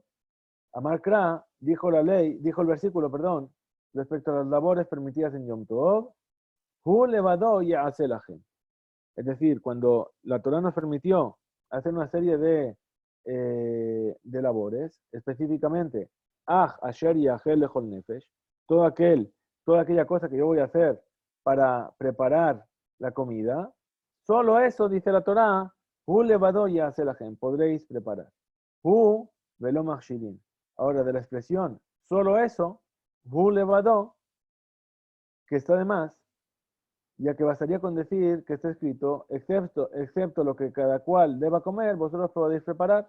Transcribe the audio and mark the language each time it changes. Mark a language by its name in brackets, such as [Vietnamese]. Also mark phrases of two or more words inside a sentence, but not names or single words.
[Aramaic] אמר קרא [Spanish] dijo el versículo, respecto a las labores permitidas en Yom Tov, [Hebrew] הוא לבדו יעשה לכם. [Spanish] Es decir, cuando la Torah nos permitió hacer una serie de labores, específicamente, [Hebrew] אשר יאכל לכל נפש, [Spanish] toda aquella cosa que yo voy a hacer para preparar la comida, solo eso, dice la Torah, [Hebrew] הוא לבדו יעשה לכם, [Spanish] podréis preparar. [Hebrew] הוא ולא מכשיריו. [Spanish] Ahora, de la expresión, solo eso, [Hebrew] הוא לבדו, [Spanish] que está de más, ya que bastaría con decir que está escrito, excepto lo que cada cual deba comer, vosotros podéis preparar.